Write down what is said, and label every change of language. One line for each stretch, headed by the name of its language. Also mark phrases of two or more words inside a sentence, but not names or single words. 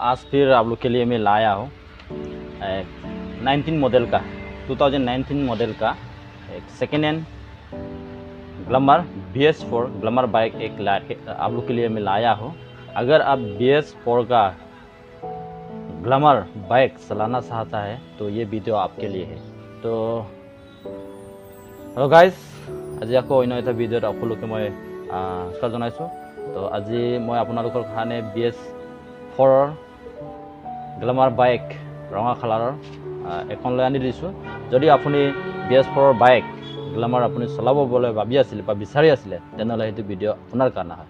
Hindi: आज फिर आप लोग के लिए मैं लाया हूँ 19 मॉडल का 2019 मॉडल का एक
English: second hand
Hindi: ग्लैमर BS4 ग्लैमर बाइक एक आप लोग के लिए मैं लाया हूँ। अगर आप BS4 का ग्लैमर बाइक चलाना चाहता है तो ये वीडियो आपके लिए है।
Assamese: तो
English: hello guys,
Assamese: आज আকৌ অন্য এটা ভিডিঅ'ত আপোনালোকে মই স্বাগত জনাইছোঁ। তো আজি মই আপোনালোকৰ কাৰণে BS4 গ্লैमर বাইক ৰঙা কালাৰৰ এখন লৈ আনি দিছোঁ। যদি আপুনি BS4 বাইক গ্লैमर আপুনি চলাবলৈ ভাবি আছিল বা বিচাৰি আছিল তেনেহ'লে সেইটো ভিডিঅ' আপোনাৰ কাৰণে হয়।